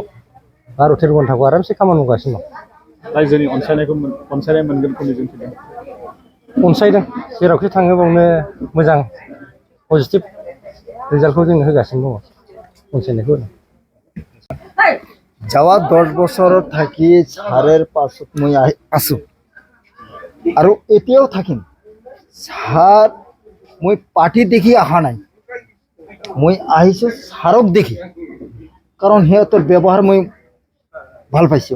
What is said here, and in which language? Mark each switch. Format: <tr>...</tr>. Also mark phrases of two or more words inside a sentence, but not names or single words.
<brx>12-13 घन्टाखौ आरामसे खामानि मावगासिनो दं। रायजोनि अनसायनाय मोनगोनखौ मिजिंथिदों। अनसायदों जेरावखि थाङो बावनो मोजां पजिटिभ रिजाल्टखौ जोंनो होगासिनो दङ। अनसायनायखौ</brx> <as>যাওয়া 10 বছর থাকি ছাড়ের পাছত মই আছো আৰু এতিয়াও থাকিম। ছাৰ মই পাৰ্টি দেখি অহা নাই, মই আহিছোঁ ছাৰক দেখি। কাৰণ সিহঁতৰ ব্যৱহাৰ মই ভাল পাইছোঁ।</as>